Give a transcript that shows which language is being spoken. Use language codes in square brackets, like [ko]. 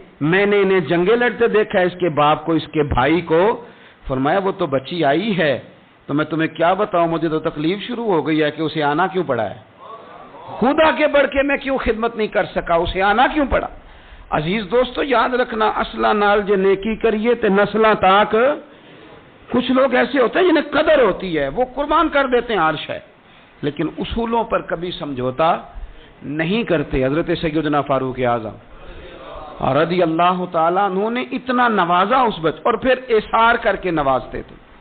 [ur] میں نے انہیں جنگیں لڑتے دیکھا ہے، اس کے باپ کو، اس کے بھائی کو. فرمایا وہ تو بچی آئی ہے تو میں تمہیں کیا بتاؤں، مجھے تو تکلیف شروع ہو گئی ہے کہ اسے آنا کیوں پڑا ہے، خود آگے بڑھ کے میں کیوں خدمت نہیں کر سکا، اسے آنا کیوں پڑا. عزیز دوستو یاد رکھنا، [pa] اصلہ نال جے نیکی کریے تے نسلاں تاک. [ur] کچھ لوگ ایسے ہوتے ہیں جنہیں قدر ہوتی ہے، وہ قربان کر دیتے ہیں عرش ہے، لیکن اصولوں پر کبھی سمجھوتا نہیں کرتے. حضرت سیدنا فاروق اعظم رضی اللہ تعالیٰ عنہ نے اتنا نوازا اس بچے، اور پھر اثار کر کے نوازتے تھے.